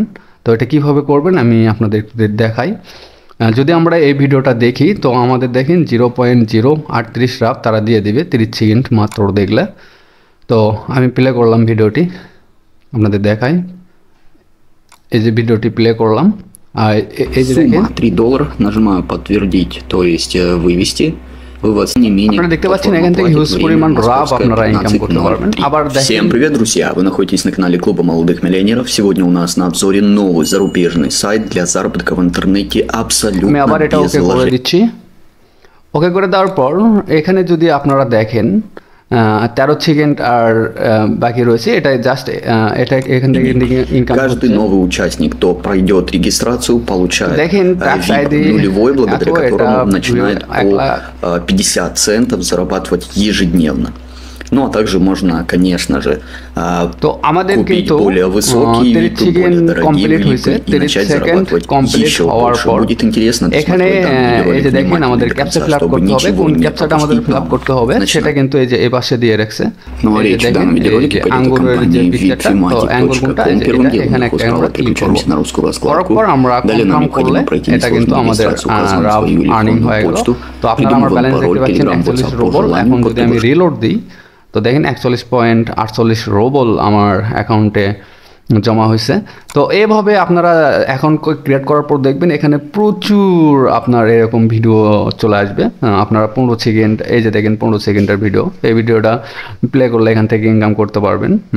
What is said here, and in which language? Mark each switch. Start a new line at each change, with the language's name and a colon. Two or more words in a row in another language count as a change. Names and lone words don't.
Bangla: তো এটা কিভাবে করবেন আমি আপনাদের দেখাই। যদি আমরা এই ভিডিওটা দেখি তো আমাদের দেখেন 0.038 রাব তারা দিয়ে দিবে 30 সেকেন্ড মাত্র দেখলে। তো আমি প্লে করলাম ভিডিওটি, আপনাদের দেখাই। এই যে ভিডিওটি প্লে করলাম, আর এই যে দেখেন $3,
Russian: нажимаю подтвердить, то есть вывести. Вывод не менее.
Bangla: আপনারা দেখতে পাচ্ছেন এখান থেকে হিউজ পরিমাণ রাব আপনারা ইনকাম করতে পারবেন। আবার দেখেন,
Russian: Всем привет, друзья! Вы находитесь на канале Клуба молодых миллионеров. Сегодня у нас на обзоре новый зарубежный сайт для заработка в интернете абсолютно
Bangla: আমি আবার এটা
Russian: без
Bangla: ওকে করে
Russian: вложений.
Bangla: দিচ্ছি। ওকে করে দেওয়ার পর এখানে যদি আপনারা দেখেন 13 সেকেন্ড আর বাকি রয়েছে, এটা জাস্ট এটা এখান থেকে ইনকাম হচ্ছে।
Russian: Каждый новый участник, кто пройдет регистрацию, получает
Bangla: দেখেন ট্যাক্স আইডি
Russian: нулевой, благодаря которому начинает по 50 центов зарабатывать ежедневно. Ну а также можно, конечно же,
Bangla: তো আমাদের
Russian: купить
Bangla: কিন্তু
Russian: более высокие
Bangla: 30
Russian: випы,
Bangla: সেকেন্ড
Russian: более дорогие
Bangla: কমপ্লিট হয়েছে।
Russian: випы и
Bangla: 30
Russian: начать
Bangla: সেকেন্ড
Russian: зарабатывать
Bangla: কমপ্লিট
Russian: еще
Bangla: হওয়ার
Russian: больше.
Bangla: পর
Russian: Будет интересно
Bangla: এখানে
Russian: досмотреть данный
Bangla: এই
Russian: видеоролик
Bangla: যে দেখেন
Russian: внимательно
Bangla: আমাদের
Russian: до
Bangla: ক্যাপচা
Russian: конца,
English: fill up
Russian: чтобы
Bangla: করতে হবে।
Russian: ничего
Bangla: কোন
Russian: не
Bangla: ক্যাপচাটা আমাদের
Russian: пропустить.
English: fill up
Bangla: করতে হবে সেটা
Russian: Начинаем.
Bangla: কিন্তু এই যে এই পাশে দিয়ে রাখছে।
Russian: Ну а
Bangla: এই যে
Russian: речь в
Bangla: দেখেন
Russian: данном
Bangla: এই
Russian: видеоролике
Bangla: যে
Russian: пойдет о
Bangla: আঙ্গুরের যে
Russian: компании
Bangla: পিকচারটা, তো অ্যাঙ্গুল কোনটা
Russian: VIPthematic.com. Первым
Bangla: এটা
Russian: делом
Bangla: এখানে
Russian: легко
Bangla: একটা আমরা
Russian: справа
Bangla: ক্লিক করব।
Russian: переключаемся на русскую
Bangla: করার
Russian: раскладку.
Bangla: পর আমরা
Russian: Далее
Bangla: কনফার্ম
Russian: нам
Bangla: করলে
Russian: необходимо пройти
Bangla: এটা কিন্তু
Russian: несложную
Bangla: আমাদের
Russian: регистрацию, указываем
Bangla: রাব
Russian: свою
Bangla: আর্নিং
Russian: электронную
Bangla: হয়ে গেল।
Russian: почту,
Bangla: তো আপনারা আমার
Russian: придумываем
Bangla: ব্যালেন্স
Russian: пароль,
Bangla: দেখতে পাচ্ছেন
Russian: Telegram,
Bangla: 41
Russian: WhatsApp, по
Bangla: রুবল।
Russian: желанию,
Bangla: এখন
Russian: код
Bangla: যদি আমি
Russian: того же.
Bangla: রিলোড দিই তো দেখেন 41.48 রুবল আমার অ্যাকাউন্টে জমা হয়েছে। তো এভাবে আপনারা
English: account create
Bangla: করার পর দেখবেন এখানে প্রচুর আপনার এরকম ভিডিও চলে আসবে। আপনারা 15 সেকেন্ড, এই যে দেখেন 15 সেকেন্ডের ভিডিও, এই ভিডিওটা প্লে করলে এখান থেকে ইনকাম করতে পারবেন।